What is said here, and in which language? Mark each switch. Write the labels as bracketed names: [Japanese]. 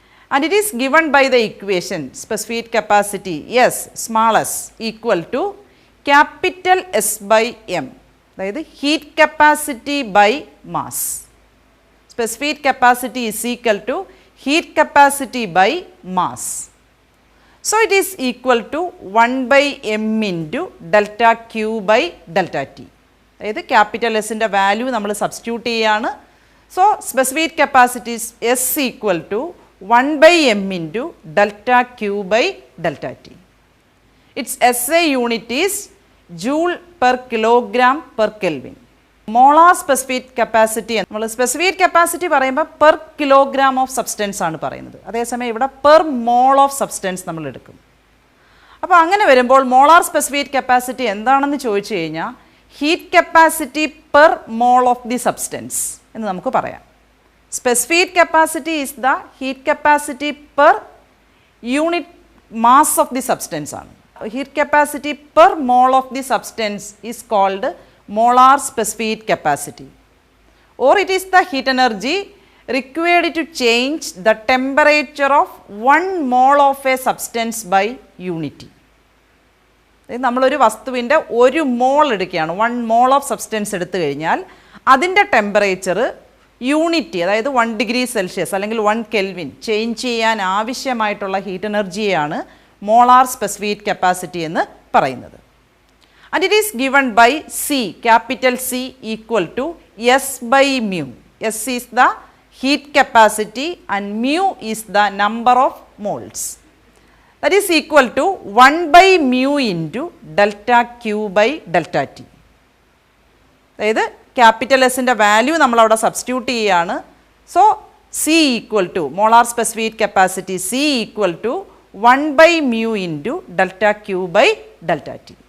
[English] And it is given by the equation specific capacity S small S equal to capital S by M. [Malayalam] അതായത് [English] Heat capacity by mass. Specific capacity is equal to heat capacity by mass. So it is equal to 1 by m into delta Q by delta T. [Malayalam] അതായത് capital എസിൻ്റെ value നമ്മൾ substitute ചെയ്യുകയാണ്. [English] So specific capacity S equal to 1 by m into delta Q by delta T. Its SI unit is joule per kilogram per Kelvin. [Malayalam] Molar specific capacity നമ്മൾ specific capacity പറയുമ്പോൾ per kilogram of substance ആണ് പറയുന്നത്. അതേസമയം ഇവിടെ per mole of substance നമ്മൾ എടുക്കും. അപ്പോൾ അങ്ങനെ വരുമ്പോൾ മോളാർ സ്പെസിഫിക് കപ്പാസിറ്റി എന്താണെന്ന് ചോദിച്ചു കഴിഞ്ഞാൽ [English] heat capacity per mole of the substance [Malayalam] എന്ന് നമുക്ക് പറയാം. [English] specific capacity is the heat capacity per unit mass of the substance [Malayalam] ആണ്. [English] Heat capacity per mole of the substance is called molar specific capacity, or it is the heat energy required to change the temperature of 1 mole of a substance by unity. [Malayalam] നമ്മളൊരു വസ്തുവിൻ്റെ 1 മോൾ എടുക്കുകയാണ്, 1 മോൾ of substance എടുത്തു കഴിഞ്ഞാൽ അതിൻ്റെ temperature unity, അതായത് 1 degree Celsius അല്ലെങ്കിൽ 1 kelvin change ചെയ്യാൻ ആവശ്യമായിട്ടുള്ള ഹീറ്റ് എനർജിയെയാണ് മോളാർ സ്പെസിഫിക് കപ്പാസിറ്റി എന്ന് പറയുന്നത്. [English] And it is given by C, capital C equal to S by mu. S is the heat capacity and mu is the number of moles. That is equal to 1 by mu into delta Q by delta T. [Malayalam] അതായത് capital എസിൻ്റെ value നമ്മളവിടെ substitute ചെയ്യുകയാണ്. [English] So C equal to molar specific capacity C equal to 1 by mu into delta Q by delta T.